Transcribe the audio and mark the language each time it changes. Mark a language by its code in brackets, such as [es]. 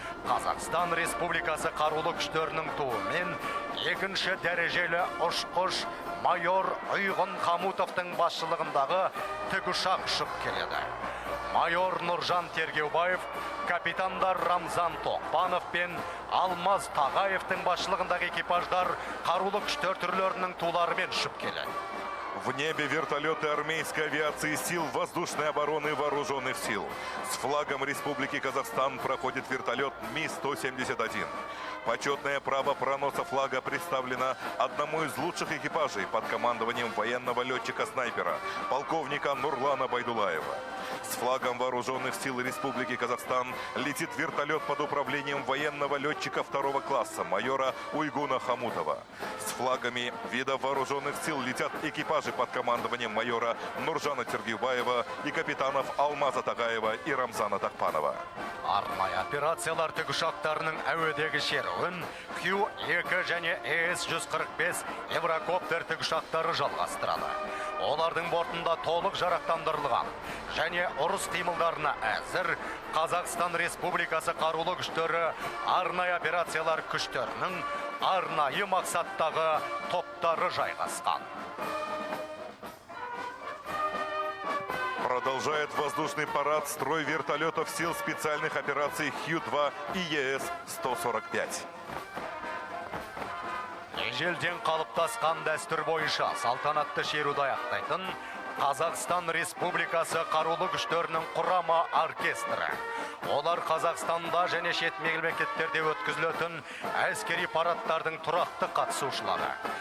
[kk] Қазақстан Республикасы қарулы күштерінің туымен екінші дәрежелі ұшқыш майор Ұйғын Қамутовтың басшылығындағы тікұшақ ұшып келеді. Майор Нұржан Тергеубаев, капитандар Рамзан Тоқпанов пен Алмаз Тағаевтың басшылығындағы экипаждар қарулы күштер түрлерінің туларымен ұшып келеді. [ru] В небе вертолеты армейской авиации сил воздушной обороны вооруженных сил. С флагом Республики Казахстан проходит вертолет Ми-171. Почетное право проноса флага представлено одному из лучших экипажей под командованием военного летчика-снайпера, полковника Нурлана Байдулаева. С флагом вооруженных сил Республики Казахстан летит вертолет под управлением военного летчика второго класса, майора Уйгуна Хамутова. С флагами видов вооруженных сил летят экипажи под командованием майора Нуржана Тергеубаева и капитанов Алмаза Тагаева и Рамзана Тахпанова. [kk] Арнайы операциялар тікұшақтарының әуедегі шеруін Q-2 және ES-145 Еврокоптер тікұшақтары жалғастырады. Олардың бортында толық жарақтандырылған және ұрыс қимылдарына әзір Қазақстан Республикасы қарулы күштері арнайы операциялар күштерінің арнайы мақсаттағы топтары жайғасқан. [ru] Продолжает воздушный парад строй вертолетов сил специальных операций Хью-2 и ЕС-145. [kk] Ежелден қалыптасқан дәстүр бойынша салтанатты шеруді аяқтайтын Қазақстан Республикасы қарулы күштерінің құрама оркестрі. Олар Қазақстанда және шет мемлекеттерде өткізілетін әскери парадтардың тұрақты қатысушылары.